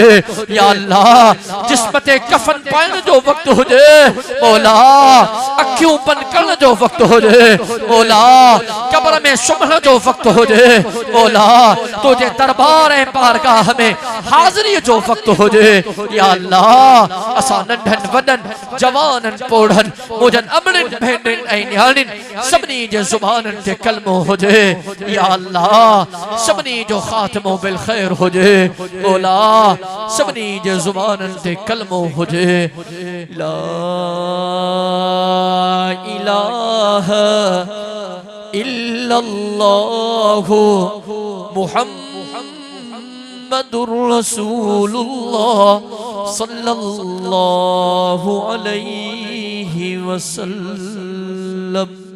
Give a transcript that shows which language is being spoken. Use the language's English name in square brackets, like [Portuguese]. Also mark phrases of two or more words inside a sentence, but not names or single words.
[Arabic] يا الله [Sindhi] जिस्म ते कफन पाइण जो वक़्तु हुजे, मौला अखियूं बंद करण जो वक़्तु हुजे, मौला कब्र में सुम्हण जो वक़्तु हुजे, मौला तुझे दरबार ऐं बारगाह में हाज़िरी जो वक़्तु हुजे। [Arabic] يا الله [Sindhi] असां नंढन वॾन जवानन पोढ़न मुंहिंजन अमड़िन भेनरिन ऐं न्याणिन सभिनी जे ज़ुबाननि ते कलमो हुजे। [Arabic] يا الله [Sindhi] सभिनी जो ख़ात्मो [Arabic] بالخير [Sindhi] हुजे, मौला सभिनी जे ज़ुबाननि ते कलमो हुजे। [Arabic] لا إله إلا الله محمد رسول الله صلى الله عليه وسلم.